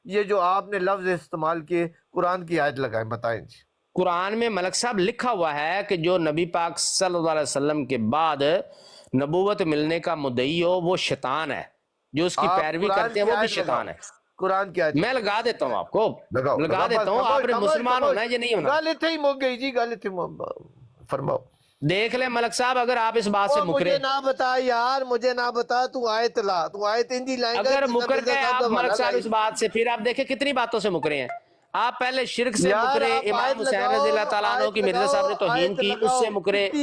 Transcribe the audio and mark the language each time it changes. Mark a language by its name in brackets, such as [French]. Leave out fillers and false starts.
[Urdu] یہ جو آپ نے لفظ استعمال کیے قرآن کی آیت لگائیں، بتائیں جی. قرآن میں ملک صاحب لکھا ہوا ہے کہ جو نبی پاک صلی اللہ علیہ وسلم کے بعد نبوت ملنے کا مدعی ہو وہ شیطان ہے، جو اس کی پیروی کرتے ہیں وہ بھی شیطان ہے. قرآن کی آیت میں لگا دیتا ہوں آپ کو، لگا دیتا ہوں. آپ نے مسلمان ہونا ہے یہ نہیں ہونا. [Punjabi] گل اتنے ہی مک گئی جی، گل اتنے فرماؤ. [Urdu] دیکھ لیں ملک صاحب، اگر آپ اس بات سے مکرے، مجھے نہ بتا یار، مجھے نہ بتا، تو آیت لا، تو آیت ہندی لائیں گا. اگر مکر گئے آپ ملک صاحب اس بات سے، پھر آپ دیکھیں کتنی باتوں سے مکرے ہیں. آپ پہلے شرک سے مکرے، امام حسین رضی اللہ تعالیٰ عنہ کی مرزا صاحب نے توہین کی، اس سے مکرے.